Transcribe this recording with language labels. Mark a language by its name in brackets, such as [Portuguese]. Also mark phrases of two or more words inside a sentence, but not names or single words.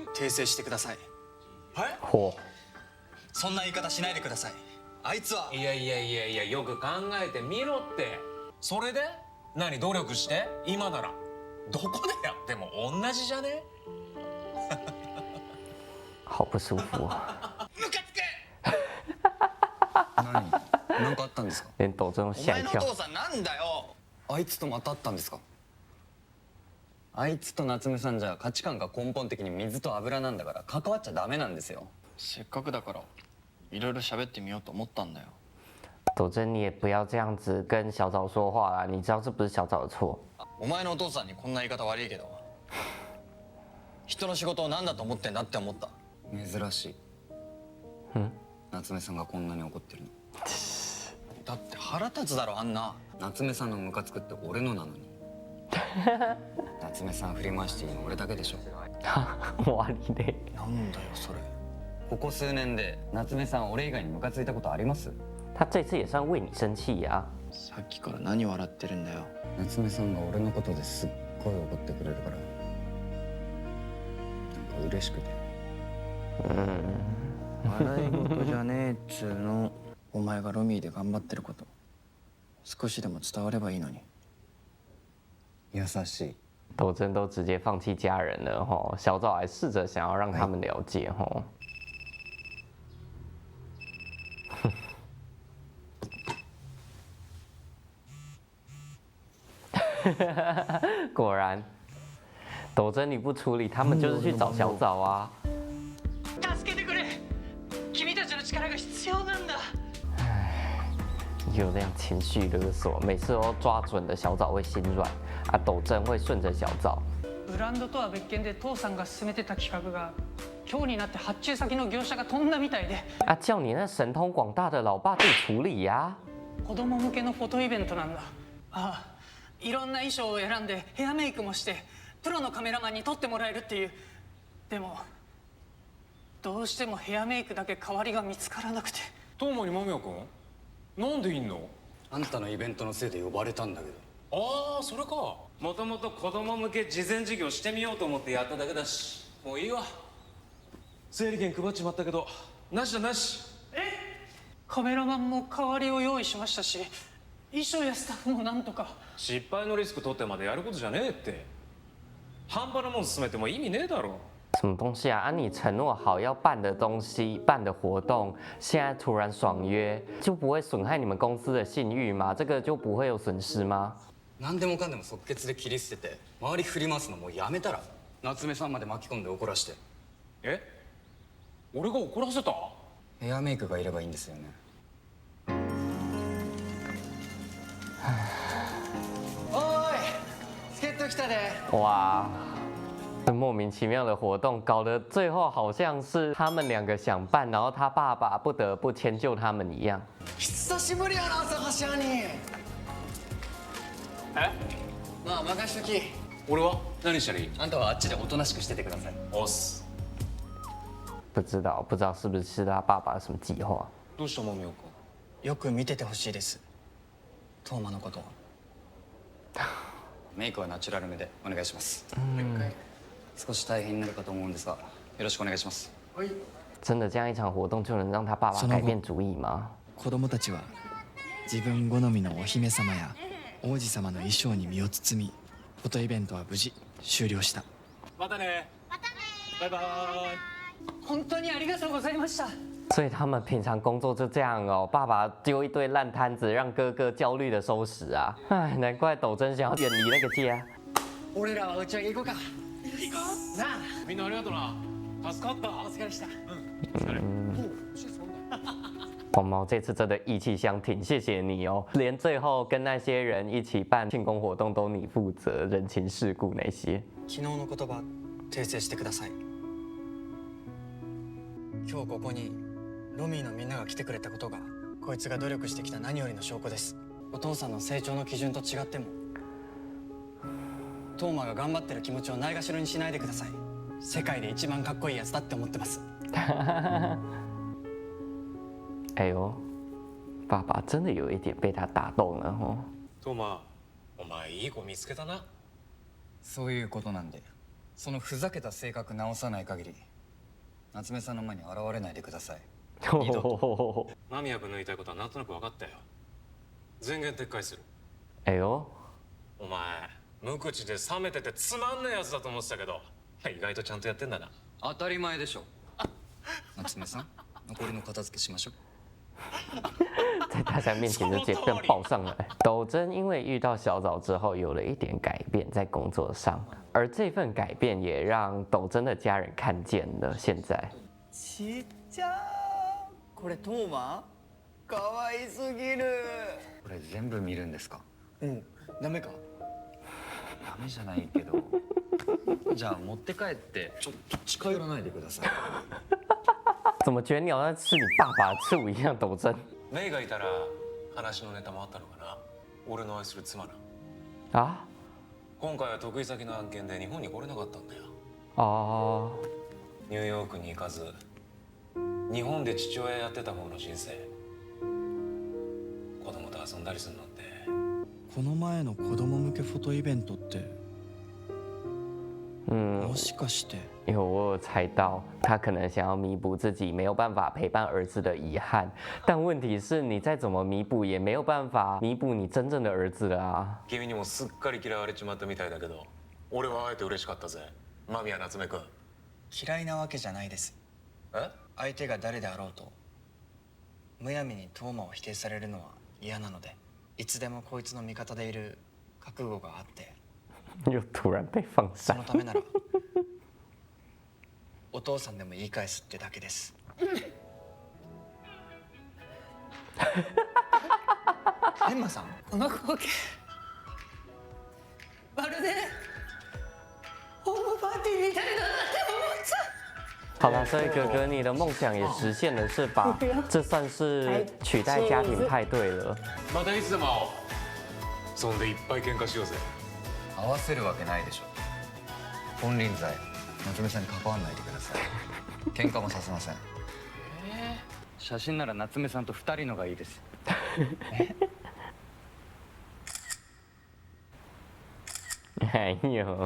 [Japanese] 訂正してください。はい？嚯！そんな言い方しないでください。あいつは。いやいやいやいや、よく考えてみろって。それで何努力して今ならどこでやっても同じじゃね？ [Chinese] 好不舒服啊！ [Japanese] ムカつけ！なんかあったんですか？ [Chinese] 连斗真都お吓一跳。 [Japanese] 前のお父さんなんだよ。あいつとまた会ったんですか？あいつと夏目さんじゃ価値観が根本的に水と油なんだから関わっちゃダメなんですよ。せっかくだからいろいろ喋ってみようと思ったんだよ。 [Chinese] 斗真，你也不要这样子跟小枣说话啦，你知道这不是小枣的错。 [Japanese] お前のお父さんにこんな言い方悪いけど人の仕事を何だと思ってんだって思った。珍しい。夏目さんがこんなに怒ってるの。だって腹立つだろあんな。夏目さんのムカつくって俺のなのに。夏目さん振り回していいの俺だけでしょ。終わりで。なんだよそれ。ここ数年で夏目さん俺以外にムカついたことあります？ [Chinese] 他这次也算为你生气呀、 [Japanese] さっきから何笑ってるんだよ。夏目さんが俺のことですっごい怒ってくれるからなんか嬉しくて。笑い事じゃねえっつうの。お前がロミーで頑張ってること少しでも伝わればいいのに。優しい。 [Chinese] 斗真都直接放弃家人了吼，小枣还试着想要让他们了解吼。果然，斗真你不处理，他们就是去找小枣啊。 [Japanese] 助けてくれ。君たちの力が必要なんだ。 [Chinese] 有这样情绪勒索，每次都抓准的小枣会心软，啊，斗真会顺着小枣。 [Japanese] ブランドとは別件で父さんが進めてた企画が今日になって発注先の業者が飛んだみたいで。 [Chinese] 啊，叫你那神通广大的老爸自己处理呀、 [Japanese] 子供向けのフォトイベントなんだ。ああ、いろんな衣装を選んでヘアメイクもしてプロのカメラマンに撮ってもらえるっていう。でもどうしてもヘアメイクだけ代わりが見つからなくて。トーマに間宮君なんでいんの？あんたのイベントのせいで呼ばれたんだけど。ああそれか。もともと子供向け事前授業してみようと思ってやっただけだし、もういいわ。整理券配っちまったけどなしだなし。カメラマンも代わりを用意しましたし、衣装やスタッフもなんとか。失敗のリスク取ってまでやることじゃねえって。半端なもん進めても意味ねえだろ。 [Chinese] 什么东西啊？啊，你承诺好要办的东西、办的活动，现在突然爽约，就不会损害你们公司的信誉吗？这个就不会有损失吗？ [Japanese] 何でもかんでも即決で切り捨てて周り振り回すのもうやめたら。夏目さんまで巻き込んで怒らして。え？俺が怒らせた？ヘアメイクがいればいいんですよね。おーい、助っ人来たで。 [Chinese] 哇，这莫名其妙的活动搞得最後好像是他们两个想办，然后他爸爸不得不迁就他们一样。 [Japanese] 久しぶりやな、朝橋兄。え？まあ任しとき。俺は何したらいい？あんたはあっちでおとなしくしててください。おっす。 [Chinese] 不知道是不是他爸爸有什么计划？ [Japanese] どうした間宮君？よく見ててほしいです、トーマのこと。メイクはナチュラルめでお願いします。少し大変になるかと思うんですが、よろしくお願いします。 [Chinese] 真的这样一场活动就能让他爸爸改变主意吗？ [Japanese] 子供たちは自分好みのお姫様や王子様の衣装に身を包み、フォトイベントは無事終了した。またね。バイバイ。本当にありがとうございました。 [Chinese] 所以他们平常工作就这样哦，爸爸丢一堆烂摊子，让哥哥焦虑的收拾啊！唉，难怪斗真想要远离那个家。 [Japanese] 俺らは打ち上げ行こうか。行こう。なあ。みんなありがとな。助かった。お疲れした。 [Chinese] 黄毛这次真的义气相挺，谢谢你哦！连最后跟那些人一起办庆功活动都你负责，人情世故那些。 [Japanese] 昨日の言葉訂正してください。今日ここにロミーのみんなが来てくれたことが、こいつが努力してきた何よりの証拠です。お父さんの成長の基準と違ってもトーマが頑張ってる気持ちをないがしろにしないでください。世界で一番かっこいいやつだって思ってます。 [Chinese] 哎呦，爸爸真的有一点被他打动了哦。 [Japanese] トーマ、お前いい子見つけたな。そういうことなんで、そのふざけた性格直さない限り夏目さんの前に現れないでください。間宮君の言いたいことはなんとなく分かったよ。全言撤回する。哎呦，お前無口で冷めててつまんねえやつだと思ってたけど、意外とちゃんとやってんだな。当たり前でしょ。夏目さん、残りの片付けしましょう。 [Chinese] 在大家面前就直接被抱上来。斗真因为遇到小枣之后有了一点改变在工作上，而这份改变也让斗真的家人看见了。现在， [Japanese] ちっちゃー。これトーマ？かわいすぎる。これ全部見るんですか？うん。ダメか？ダメじゃないけど。じゃあ持って帰ってちょっと近寄らないでください。 [Chinese] 怎么觉得你好像吃你爸爸的醋一样？斗真 [Japanese] メイがいたら話のネタもあったのかな。俺の愛する妻な。啊今回は得意先の案件で日本に来れなかったんだよ。哦，ニューヨークに行かず日本で父親やってた方の人生。子供と遊んだりするのって。この前の子供向けフォトイベントってもしかして。 [Chinese] 我有猜到他可能想要弥补自己没有办法陪伴儿子的遗憾，但问题是你再怎么弥补也没有办法弥補你真正的儿子了啊。 [Japanese] 君にもすっかり嫌われちまったみたいだけど、俺は会えて嬉しかったぜ、間宮夏目君。嫌いなわけじゃないです。え？相手が誰であろうとむやみにトーマを否定されるのは嫌なので、いつでもこいつの味方でいる覚悟があって、 [Chinese] 又突然被放散 [Japanese] その。ためならお父さんでも言い返すってだけです。エンマさん、この光景まるでホームパーティーみたいだなって思っちゃう。 [Chinese] 好了，所以哥哥你的梦想也实现了是吧？这算是取代家庭派对了。 [Japanese] またいつでも会おう。そんでいっぱい喧嘩しようぜ。合わせるわけないでしょ。金輪際夏目さんに関わんないでください。喧嘩もさせません。写真なら夏目さんと2人のがいいです。哎呦，